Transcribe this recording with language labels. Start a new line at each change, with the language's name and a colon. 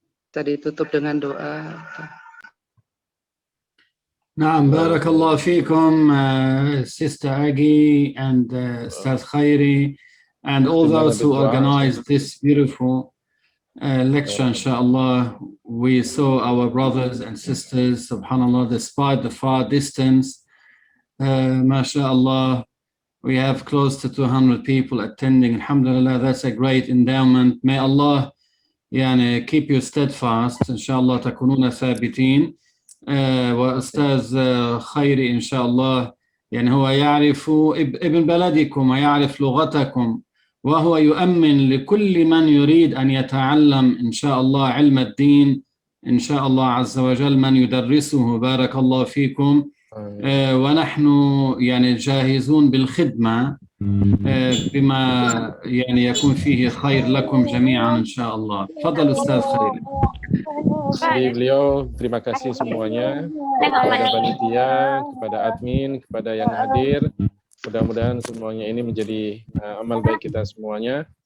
Indonesian: Tadi tutup dengan doa.
Arabic: نعم بارك الله فيكم
English: Sister Agi and Ustaz Khairi and all those who organized this beautiful lecture, inshallah. We saw our brothers and sisters, subhanallah, despite the far distance, mashallah, we have close to 200 people attending. Alhamdulillah, that's a great endowment. May Allah يعني keep you steadfast, inshallah,
Arabic: تكونون ثابتين. وأستاذ خيري إن شاء الله يعني هو يعرف ابن بلدكم ويعرف لغتكم، وهو يؤمن لكل من يريد أن يتعلم إن شاء الله علم الدين إن شاء الله عز وجل من يدرسه. بارك الله فيكم. ونحن يعني جاهزون بالخدمة بما يعني يكون فيه خير لكم جميعا إن شاء الله. تفضل أستاذ خيري.
Indonesian: Jadi beliau terima kasih semuanya kepada panitia, kepada admin, kepada yang hadir. Mudah-mudahan semuanya ini menjadi amal baik kita semuanya.